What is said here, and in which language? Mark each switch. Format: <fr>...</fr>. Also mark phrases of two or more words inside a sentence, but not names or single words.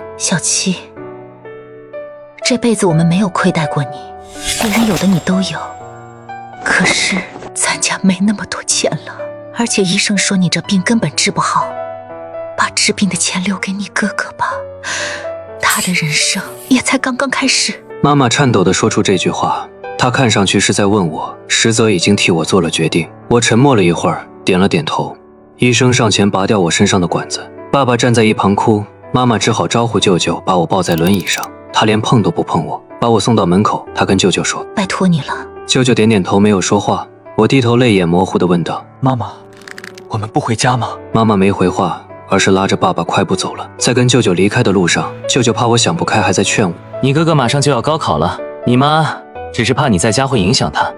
<zh>小七，這輩子我們沒有虧待過你，別人有的你都有，可是咱家沒那麼多錢了，而且醫生說你這病根本治不好，把治病的錢留給你哥哥吧，他的人生也才剛剛開始。媽媽顫抖地說出這句話，她看上去是在問我，實則已經替我做了決定。我沉默了一會兒，點了點頭。醫生上前拔掉我身上的管子，爸爸站在一旁哭，媽媽只好招呼舅舅把我抱在輪椅上，他連碰都不碰我，把我送到门口。他跟舅舅說：“ 拜托你了。” 舅舅點點頭，沒有說話。我低頭淚眼模糊地問道：“ 媽媽，我們不回家嗎？” 媽媽沒回話，而是拉着爸爸快步走了。在跟舅舅離開的路上，舅舅怕我想不開，還在勸我：“ 你哥哥馬上就要高考了，你媽只是怕你在家會影響他。”</zh>